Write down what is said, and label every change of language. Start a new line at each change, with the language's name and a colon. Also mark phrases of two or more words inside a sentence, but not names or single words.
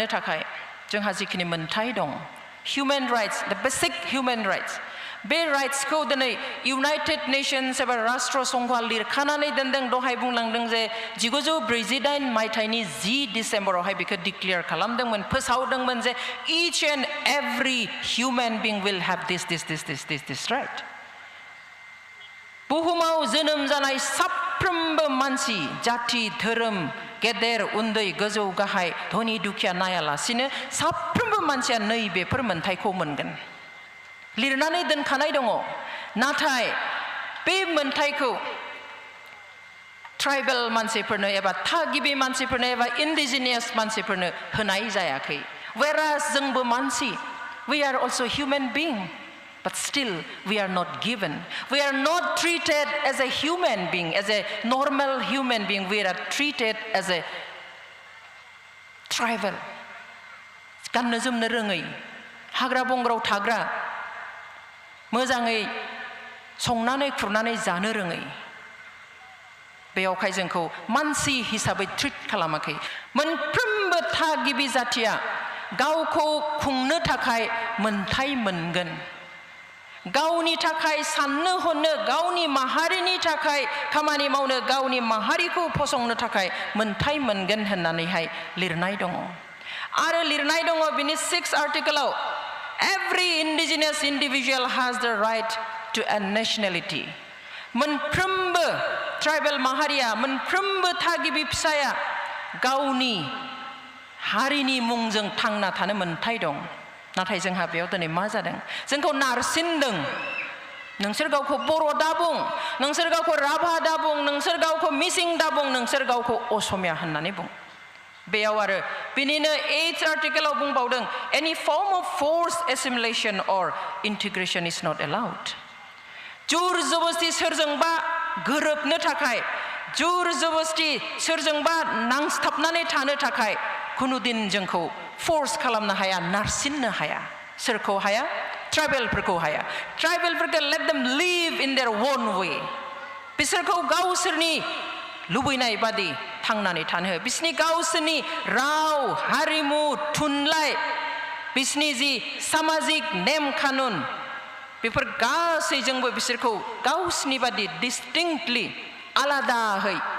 Bodo: थाखाय जोंहा जिखिनि मोन्थाय दं
English: human rights the basic human rights
Bodo: बे राइट्सखौ दिनै इउनाइटेड नेशन्स एबा राष्ट्र संघआ लिरखानानै दोनदों दहाय बुंलांदों जे 1948 मायथाइनि 10 डिसेम्बरावहाय बेखौ डिक्लेयार खालामदोंमोन फोसावदोंमोन जे
English: each and every human being will have this right
Bodo: बुहुमाव जोनोम जानाय साफ्रोमबो मानसि जाथि धोरोम गेदेर उन्दै गोजौ गाहाय धनि दुखिया नायालासिनो साफ्रोमबो मानसिया नैबेफोर मोन्थायखौ मोनगोन लिरनानै दोनखानाय दङ नाथाय बे मोन्थायखौ ट्राइबेल मानसिफोरनो एबा थागिबि मानसिफोरनो एबा इन्डिजिनियास मानसिफोरनो होनाय जायाखै whereas जोंबो मानसि
English: we are also human being but still we are not given we are not treated as a human being as a normal human being we are treated as a
Bodo: tribal गाननो जोमनो रोङै हाग्रा बंग्रायाव थाग्रा मोजाङै संनानै खुरनानै जानो रोङै बेयावहाय जोंखौ मानसि हिसाबै ट्रिट खालामाखै मोनफ्रोमबो थागिबि जाथिया गावखौ खुंनो थाखाय मोन्थाय मोनगोन गावनि थाखाय साननो हनो गावनि माहारिनि थाखाय खामानि मावनो गावनि माहारिखौ फसंनो थाखाय मोन्थाय मोनगोन होननानैहाय लिरनाय दङ आरो लिरनाय दङ बिनि 6 आर्टिकलाव
English: every indigenous individual has the right to a nationality
Bodo: मोनफ्रोमबो ट्राइबेल माहारिया मोनफ्रोमबो थागिबि फिसाया गावनि हारिनि मुंजों थांना थानो मोन्थाय दं नाथाय जोंहा बेयाव दिनै मा जादों जोंखौ नारसिनदों नोंसोर गावखौ बर' दाबुं नोंसोर गावखौ राभा दाबुं नोंसोर गावखौ मिसिं दाबुं नोंसोर गावखौ असमिया होननानै बुं बेयाव आरो बिनिनो 8th आर्टिकलाव बुंबावदों
English: any form of forced assimilation or integration is not allowed
Bodo: जुर जबस्ति सोरजोंबा गोरोबनो थाखाय जुर जबस्ति सोरजोंबा नांस्थाबनानै थानो थाखाय खुनुदिन जोंखौ फोर्स खालामनो हाया नारसिननो हाया सोरखौ हाया ट्राइबेलफोरखौ हाया ट्राइबेलफोरखौ
English: let them live in their own way
Bodo: बिसोरखौ गावसोरनि लुबैनाय बादि थांनानै थानो हो बिसोरनि गावसोरनि राव हारिमु थुनलाइ बिसोरनि जि सामाजिक नेम कानुन बेफोर गासैजोंबो बिसोरखौ गावसोरनि बादि डिस्टिंक्टलि आलादायै